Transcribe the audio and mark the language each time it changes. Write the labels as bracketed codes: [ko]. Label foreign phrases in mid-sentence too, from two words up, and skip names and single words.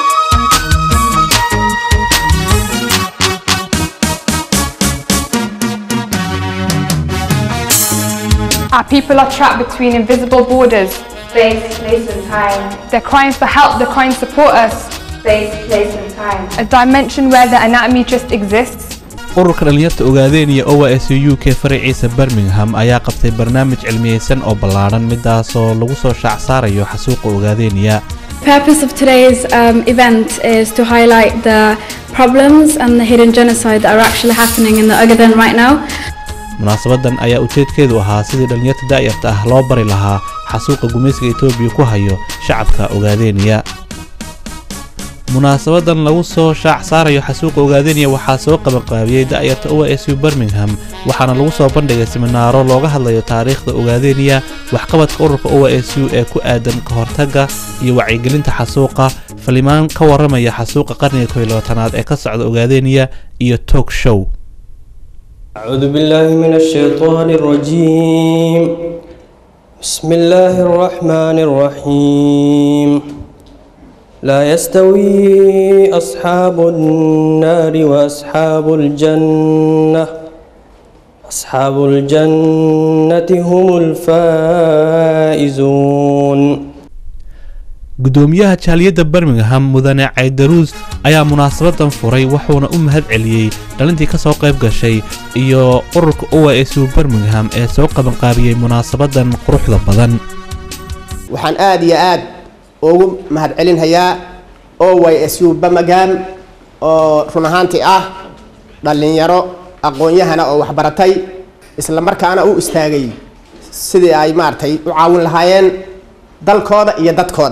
[en] Our people are trapped between invisible borders. Space, place and time. They're crying for help, they're crying to support us. Space, place and time. A dimension where the anatomy just exists. [so] ururka dhalinyarta Ogaadeniya OYSU UK faraciisa Birmingham ayaa qabtay barnaamij cilmiyeysan oo ballaaran midaasoo lagu soo shaac saarayo xasuuqa Ogaadeniya. [en] The purpose of today's event is to highlight the problems and the hidden genocide that are actually happening in the Ogaden right now. [so] munaasabadan ayaa ujeedkeedu ahaa sidii dhalinyarta daayarta ah loo bari lahaa xasuuqa gumaysiga Itoobiya ku hayo shacabka Ogaadeniya. munaasabadan lagu soo shaac saarayo xasuuqa Ogaadeniya waxaa soo qabanqaabiyay daayarta OYSU Birmingham, waxaana lagu soo bandhigay seminaaro looga hadlayo taariikhda Ogaadeniya, waxqabadka ururka OYSU ee ku aadan ka hortagga iyo wacyigelinta xasuuqa, falimaan ka waramaya xasuuqa qarniga 12aad ee ka socda Ogaadeniya iyo [en] talk show. [ar] أعوذ بالله من الشيطان الرجيم. بسم الله الرحمن الرحيم. لا يستوي أصحاب النار وأصحاب الجنة. أصحاب الجنة هم الفائزون. [so] gudoomiyaha jaaliyada Birmingham mudane Caydaruus ayaa munaasabadan furay, wuxuuna u mahad celiyay dhalintii ka soo qayb gashay iyo ururka OYSU Birmingham ee soo qaban qaabiyay munaasabadan quruxda badan. waxaan aad iyo aad ugu mahad celinayaa OYSU Birmingham oo run ahaantii ah dhalinyaro aqoon-yahana oo wax baratay isla markaana u istaagay sidii ay maartay u caawin lahaayeen dalkooda iyo dadkooda.